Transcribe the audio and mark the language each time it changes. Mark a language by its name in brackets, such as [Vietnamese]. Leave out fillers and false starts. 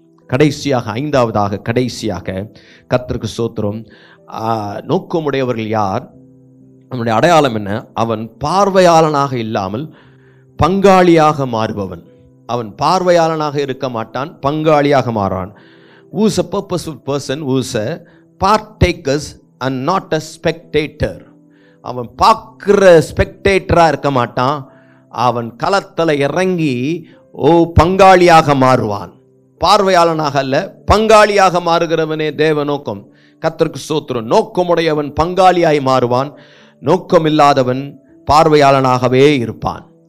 [Tamil] கடைசியாக, ஐந்தாவதாக, கடைசியாக கர்த்தருக்கு ஸ்தோத்திரம், நோக்கமுடையவர்கள் யார்? அவனுடைய அடையாளம் என்ன? அவன் பார்வையாளனாக இல்லாமல் பங்காளியாக மாறுபவன். அவன் பார்வையாளனாக இருக்க மாட்டான், பங்காளியாக மாறான். [English] Who is a purposeful person? Who is a partaker and not a spectator. [Tamil] அவன் பார்க்கிற ஸ்பெக்டேட்டராக இருக்க மாட்டான். அவன் களத்தில் இறங்கி பங்காளியாக மாறுவான். பார்வையாளனாக அல்ல, பங்காளியாக மாறுகிறவனே தேவ நோக்கம். கர்த்தருக்கு ஸ்தோத்திரம். நோக்கமுடையவன் பங்காளியாய் மாறுவான். நோக்கம் இல்லாதவன் பார்வையாளனாகவே இருப்பான்.